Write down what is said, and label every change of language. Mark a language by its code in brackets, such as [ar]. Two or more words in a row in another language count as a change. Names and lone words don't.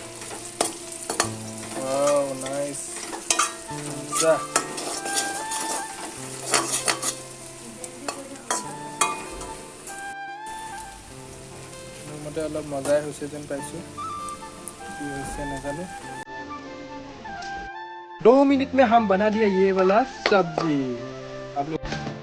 [en] wow nice [as] যা মোৰ মতে অলপ মজাই হৈছে যেন পাইছোঁ কি হৈছে নাজানো [hi] 2 मिनट में हम बना दिया ये वाला सब्जी आप लोग